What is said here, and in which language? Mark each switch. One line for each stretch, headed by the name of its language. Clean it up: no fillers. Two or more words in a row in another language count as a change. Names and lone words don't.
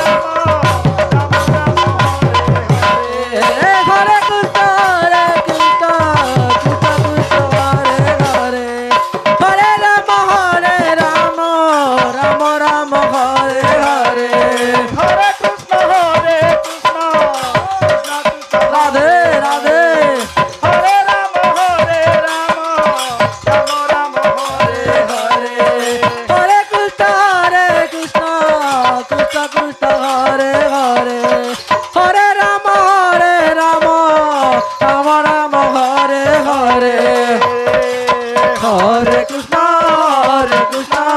Bangla: হরে কৃষ্ণ কৃষ্ণ কৃষ্ণ হরে হরে হরে রাম রাম রাম হরে হরে হরে কৃষ্ণ কৃষ্ণ কৃষ্ণ রাধে রাধে হরে রাম রাম রাম হরে হরে হরে কৃষ্ণ কৃষ্ণ কৃষ্ণ কৃষ্ণ হরে হরে হরে রাম রাম রাম হরে হরে হরে কৃষ্ণ কৃষ্ণ